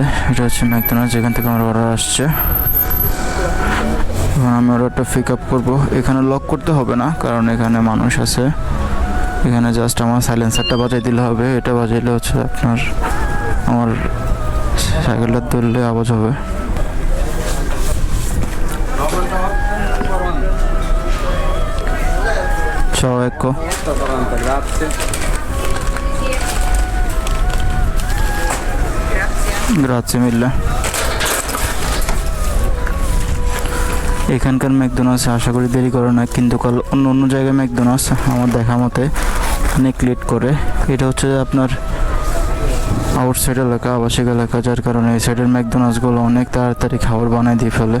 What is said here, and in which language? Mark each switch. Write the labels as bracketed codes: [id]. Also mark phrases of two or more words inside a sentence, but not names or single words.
[bn] এটা হচ্ছে ম্যাকডোনাল্ডস, যেখান থেকে আমার অর্ডার আসছে। এখন আমি অর্ডারটা পিক আপ করবো। এখানে লক করতে হবে না, কারণ এখানে মানুষ আছে। এখানে জাস্ট আমার সাইলেন্সারটা বাজাই দিলে হবে। এটা বাজাইলে হচ্ছে আপনার আমার সাইকেলটা ধরলে আওয়াজ হবে। [it] Ciao, ecco. Grazie mille. [bn] এখানকার ম্যাকডোনাল্ডসে আশা করি দেরি করে না, কিন্তু অন্য জায়গায় ম্যাকডোনাল্ডস আমার দেখা মতে অনেক লেট করে। এটা হচ্ছে আপনার আউটসাইড এলাকা, আবাসিক এলাকা, যার কারণে এই সাইডের ম্যাকডোনাল্ডসগুলো অনেক তাড়াতাড়ি খাবার বানায় দিয়ে ফেলে।